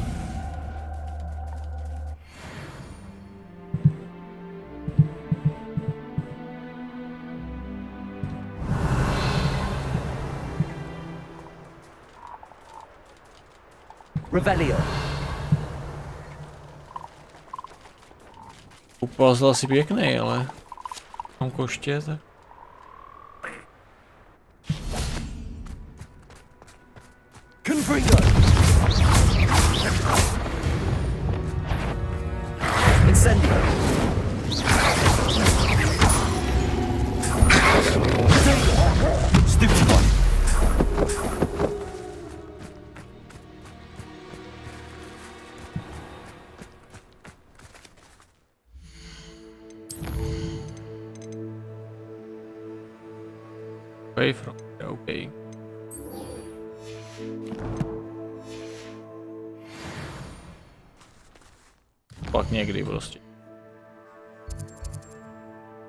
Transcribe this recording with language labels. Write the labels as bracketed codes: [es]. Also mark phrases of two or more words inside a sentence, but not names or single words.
[cs] Revelio. Puzzle asi pěkný, ale mám koště, tak... Confringo. Incendio. [en] Stupid one. Away from, okay. [cs] Pak někdy prostě.